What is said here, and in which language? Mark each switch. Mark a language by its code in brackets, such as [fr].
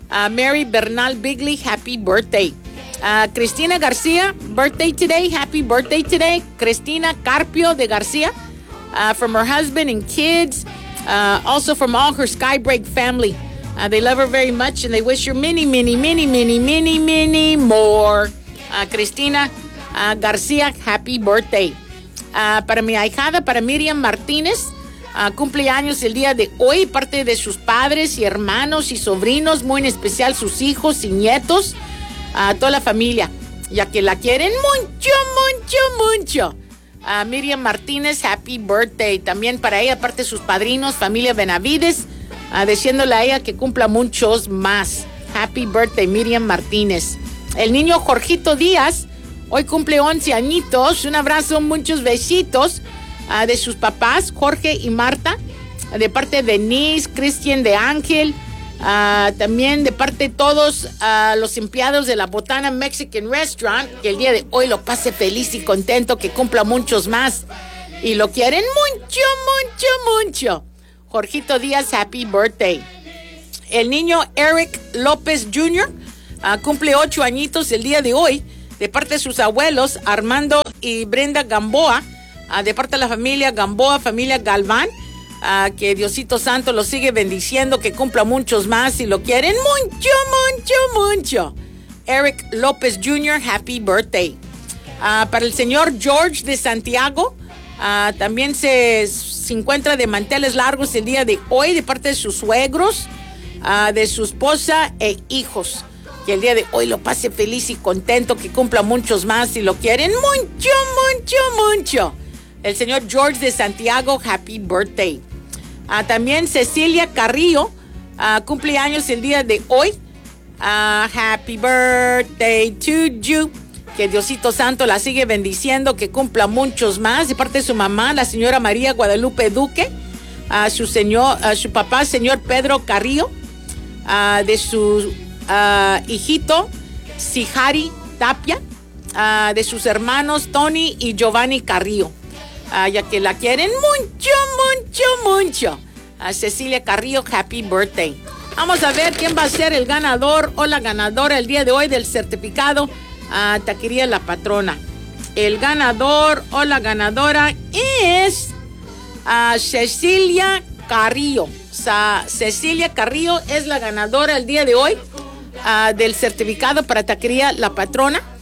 [en] Mary Bernal Bigley, happy birthday. Cristina García, birthday today, happy birthday today. Cristina Carpio de García, from her husband and kids, also from all her Skybreak family. They love her very much and they wish her many, many, many, many, many, many more. Cristina García, happy birthday. [es] Para mi ahijada, para Miriam Martínez, cumpleaños el día de hoy, parte de sus padres y hermanos y sobrinos, muy en especial sus hijos y nietos, toda la familia, ya que la quieren mucho, mucho, mucho. Miriam Martínez, [en] happy birthday. [es] También para ella, aparte de sus padrinos, familia Benavides, diciéndole a ella que cumpla muchos más. [en] Happy birthday, [es] Miriam Martínez. El niño Jorgito Díaz, hoy cumple 11 añitos. Un abrazo, muchos besitos de sus papás, Jorge y Marta, de parte de Denise, Cristian de Ángel, también de parte de todos los empleados de la Botana Mexican Restaurant, que el día de hoy lo pase feliz y contento, que cumpla muchos más. Y lo quieren mucho, mucho, mucho. [en] Jorgito Díaz, happy birthday. [es] El niño Eric López Jr. Cumple 8 añitos el día de hoy, de parte de sus abuelos Armando y Brenda Gamboa, de parte de la familia Gamboa, familia Galván, que Diosito Santo lo sigue bendiciendo, que cumpla muchos más y lo quieren mucho, mucho, mucho. [en] Eric López Jr., happy birthday. [es] Para el señor George de Santiago, también se encuentra de manteles largos el día de hoy, de parte de sus suegros, de su esposa e hijos. Que el día de hoy lo pase feliz y contento, que cumpla muchos más y lo quieren mucho, mucho, mucho. El señor George de Santiago, [en] happy birthday. [es] También Cecilia Carrillo, cumple años el día de hoy. [en] Happy birthday to you. [es] Que Diosito Santo la sigue bendiciendo, que cumpla muchos más. De parte de su mamá, la señora María Guadalupe Duque, su papá, señor Pedro Carrillo, de su hijito Sihari Tapia, de sus hermanos Tony y Giovanni Carrillo, ya que la quieren mucho, mucho, mucho. [en] Cecilia Carrillo, happy birthday. [es] Vamos a ver quién va a ser el ganador o la ganadora el día de hoy del certificado a Taquería La Patrona. El ganador o la ganadora es Cecilia Carrillo. Cecilia Carrillo es la ganadora el día de hoy del certificado para Taquería La Patrona.